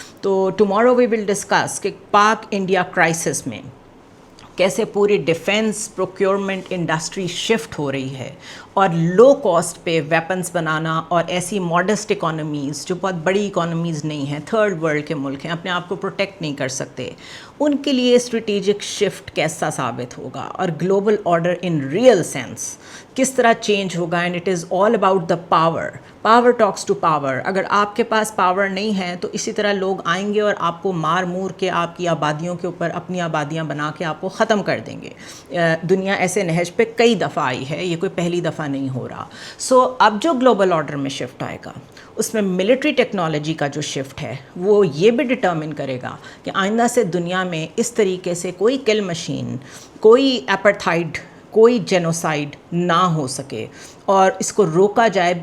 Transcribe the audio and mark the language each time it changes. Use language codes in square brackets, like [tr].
[ur] تو [en] tomorrow we will discuss [ur] کہ پاک انڈیا کرائسس میں کیسے پوری ڈیفنس پروکیورمنٹ انڈسٹری شفٹ ہو رہی ہے, اور لو کاسٹ پہ ویپنز بنانا, اور ایسی ماڈسٹ اکانومیز جو بہت بڑی اکانومیز نہیں ہیں, تھرڈ ورلڈ کے ملک ہیں, اپنے آپ کو پروٹیکٹ نہیں کر سکتے, ان کے لیے اسٹریٹیجک شفٹ کیسا ثابت ہوگا, اور global order [en] in real sense [ur] کس طرح چینج ہوگا. [en] And it is all about the power, power talks to power. [ur] اگر آپ کے پاس پاور نہیں ہے تو اسی طرح لوگ آئیں گے اور آپ کو مار مور کے آپ کی آبادیوں کے اوپر اپنی آبادیاں بنا کے آپ کو ختم کر دیں گے. دنیا ایسے نہج پہ کئی دفعہ آئی ہے, یہ کوئی پہلی دفعہ نہیں ہو رہا. سو اب جو گلوبل آرڈر میں شفٹ آئے گا اس میں ملٹری ٹیکنالوجی کا جو شفٹ ہے وہ یہ بھی ڈٹرمن کرے گا کہ آئندہ سے دنیا میں اس طریقے سے کوئی کل مشین, کوئی ایپرتھائڈ, کوئی جینوسائڈ نہ ہو سکے, اور اس کو روکا جائے.